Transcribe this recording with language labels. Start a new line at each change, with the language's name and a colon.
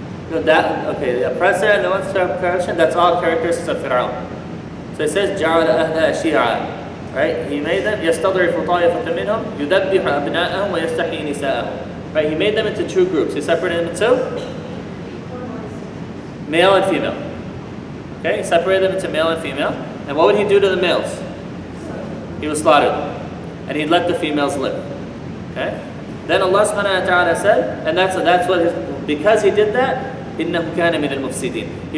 English: No, okay, the oppressor and the one who corruption, that's all characteristics of Fir'aun. So it says,
Arabic: جَعَلَ أَهْلَهَا شِيَعًا.
English: Right? He made them,
Arabic: يَسْتَضْعِفُ طَائِفَةً مِّنْهُمْ يُذَبِّحُ أَبْنَاءَهُم وَيَسْتَحْيِي نِسَاءَهُم.
English: Right? He made them into two groups. He separated them into male and female. Okay? He separated them into male and female. And what would he do to the males? He would slaughter them. And he'd let the females live. Okay? Then Allah subhanahu wa ta'ala said, and that's what because he did that,
Arabic: إِنَّهُ كَانَ مِنَ الْمُفْسِدِينَ.